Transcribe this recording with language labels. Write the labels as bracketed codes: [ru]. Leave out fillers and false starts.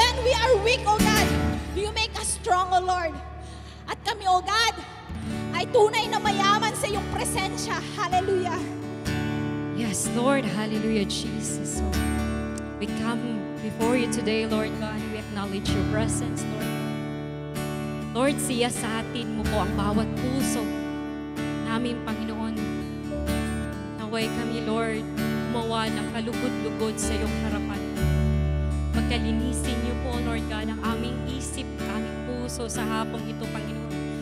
[en] we are weak, O God, you make us strong, O Lord. [tl] At kami, O God, ay tunay na mayaman sa iyong presensya. [en] Hallelujah. Yes, Lord. Hallelujah, Jesus. So, we come before you today, Lord God. We acknowledge your presence, Lord. [tl] Lord, siya sa atin mo po ang bawat puso namin, Panginoon. Naway kami, Lord, gumawa ng kalugod-lugod sa iyong harapan. Pagkalinisin niyo po, Lord God, ang aming isip, aming puso sa hapong ito, Panginoon.